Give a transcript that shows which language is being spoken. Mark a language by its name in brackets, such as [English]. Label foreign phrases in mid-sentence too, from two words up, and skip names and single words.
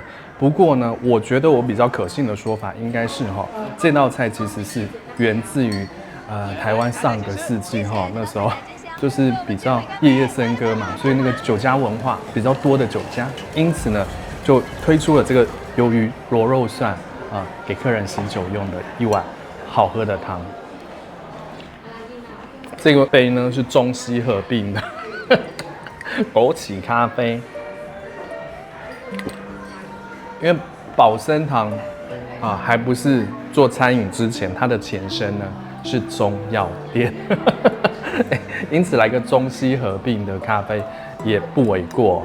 [Chinese] 不過呢，我覺得我比較可信的說法應該是這道菜其實是源自於台灣上個世紀那時候就是比較夜夜笙歌嘛，所以那個酒家文化比較多的酒家，因此呢就推出了這個魷魚螺肉蒜給客人喜酒用的一碗好喝的湯。這個杯呢是中西合併的枸杞咖啡。因為保生堂還不是做餐飲之前，它的前身呢是中藥店，因此來個中西合併的咖啡也不為過。